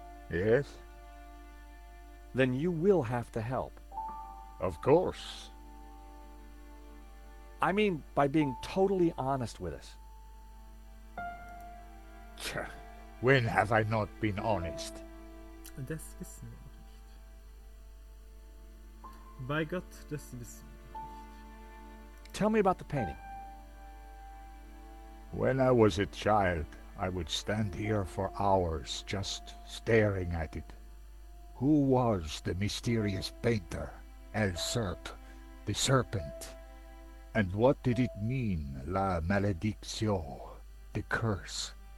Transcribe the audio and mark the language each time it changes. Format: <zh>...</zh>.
<en>Yes? then you will have to help. Of course. I mean, by being totally honest with us. Tja, when have I not been honest?</en> <de>Das wissen wir noch nicht. Bei Gott, das wissen wir noch nicht.</de> <en>Tell me about the painting. When I was a child, I would stand here for hours just staring at it. Who was the mysterious painter, El Serp, the serpent? And what did it mean, La Maledictio, the curse?</en>